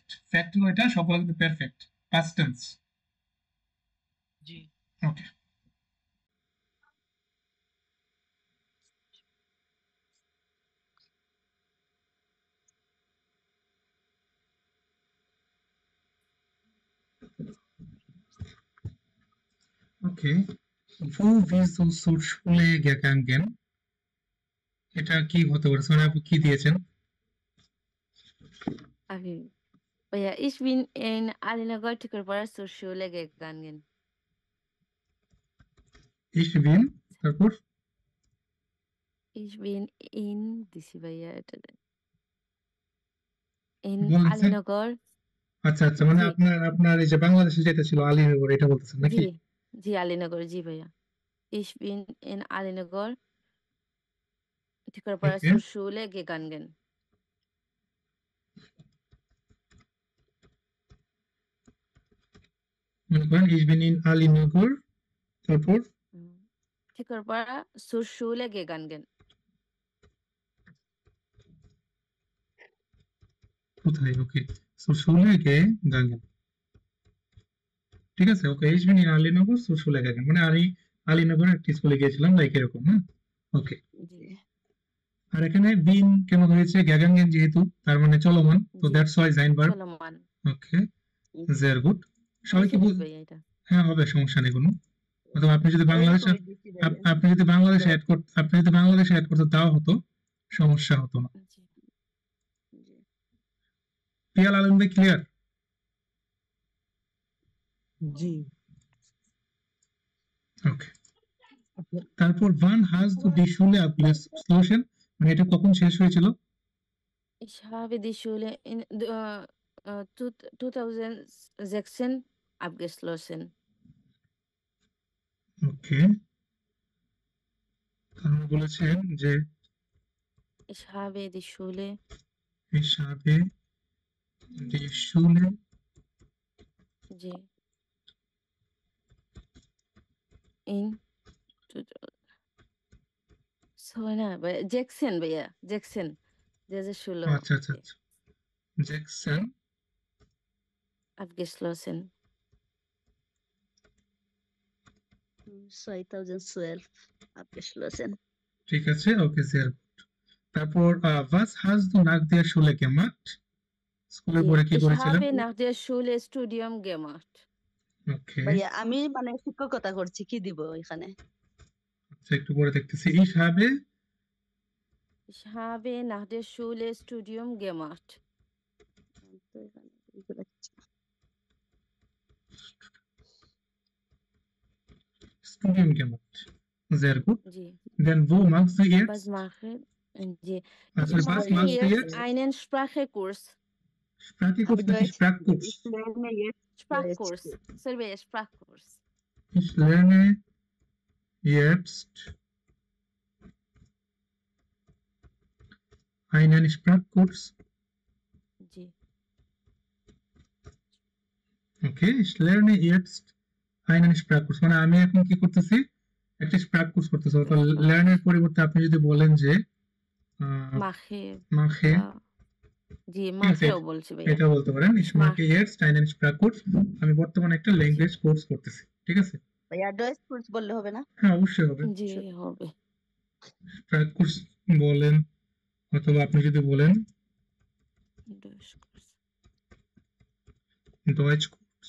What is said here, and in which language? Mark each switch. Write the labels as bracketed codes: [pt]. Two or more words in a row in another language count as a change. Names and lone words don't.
[bn] ফ্যাক্ট হলো এটা, সবগুলো কিন্তু পারফেক্ট পাস্ট টেন্স। জি। ওকে, ওকে। [de] Wo willst du zur Schule gegangen? [bn] এটা কি হতে পারে? সোনা আপু কি দিয়েছেন? [en] Okay. [de] ভাইয়া ich bin in Alinagar Tikurpara zur Schule gegangen. Ich bin, তারপর Ich bin in [bn] দিছি ভাইয়া এটা [de] in [bn] বলছেন। Alinagar। আচ্ছা আচ্ছা, মানে জি আপনার এই যে বাংলাদেশে যেটা ছিল আলীনগর, এটা বলতেছেন নাকি? জি জি Alinagar জি ভাইয়া। [de] Ich bin in Alinagar Tikurpara [bn] ওকে, [de] zur Schule gegangen. [bn] মনে করেন [de] ich bin in [bn] আলীনগর, তারপর [de] Tikurpara zur Schule gegangen. [bn] কোথায়? ওকে, [de] zur Schule gegangen, [bn] ঠিক আছে। ওকে, [de] ich bin in [bn] আলীনগর [de] zur Schule gegangen, [bn] মানে আলীনগর একটা স্কুলে গিয়েছিলাম, লাইক এরকম। হ্যাঁ, ওকে। জি আর এখানে বিন কেন হয়েছে? গেগাঙ্গেন যেহেতু, তার মানে চলমান, তো জি [en] that's why জাইন ভার্ব। [bn] চলমান। ওকে, [en] very good. [bn] সবাই কি হয়েছে কি ভাইয়া এটা? হ্যাঁ, হবে, সমস্যা নেই কোনো। অথবা আপনি যদি বাংলাদেশে আপনি যদি বাংলাদেশে অ্যাড করতে তাও হতো, সমস্যা হতো না। জি জি পিয়াল আলম ভাই, ক্লিয়ার? জি। ওকে, তারপর [de] wann hast du die Schule abgeschlossen, [bn] মানে এটা কখন শেষ হয়েছিল? [de] Ich habe die Schule in 2016 abgeschlossen. [bn] ওকে, তারপর বলেছেন যে [de] Ich habe die Schule ich habe die Schule [bn] জি in সোনা ভাইয়া জ্যাকসন ভাইয়া জ্যাকসন 2016 আচ্ছা আচ্ছা আচ্ছা, জ্যাকসন [de] abgeschlossen. 2012 abgeschlossen. [bn] ঠিক আছে। ওকে, [de] sehr gut। তারপর was hast du nach der Schule gemacht? [bn] স্কুলের জি পরে কি [de] ich [bn] করেছিলেন? [de] habe nach der Schule Studium gemacht. [bn] ওকে, ভাইয়া আমি মানে শিক্ষকতা করছি, কি দিব এখানে? আচ্ছা, একটু পরে দেখতেছি। [de] ich habe Ich habe nach der Schule Studium gemacht. [bn] তো এখানে এগুলো কিছু না। [de] Studium gemacht, sehr gut। [bn] জি [de] Then wo machst du was jetzt? mache জি Also ich was mache machst du jetzt jetzt? einen Sprachekurs. Sprachkurs [bn] আমি নাকি [de] Deutsch Sprachkurs? ich lerne jetzt Sprachkurs Deutsch. Silvia Sprachkurs. Ich lerne jetzt einen Sprachkurs. [bn] জি [de] Okay, ich lerne jetzt einen Sprachkurs, [bn] মানে আমি এখন কি করতেছি? একটা Sprachkurs করতেছি। অর্থাৎ লার্নের পরিবর্তে আপনি যদি বলেন যে [de] mache mache, [bn] জি ঠিক আছে, মাখেও বলছি ভাইয়া এটা বলতে পারেন [de] ich mache jetzt einen Sprachkurs, [bn] আমি বর্তমানে একটা ল্যাঙ্গুয়েজ কোর্স করতেছি, ঠিক আছে। ভাইয়া [de] Deutsch Kurs [bn] বললে হবে না? হ্যাঁ, অবশ্যই হবে। জি হবে Sprachkurs বলেন, অথবা আপনি যদি বলেন [de] Deutsch Kurs. Deutsch Kurs,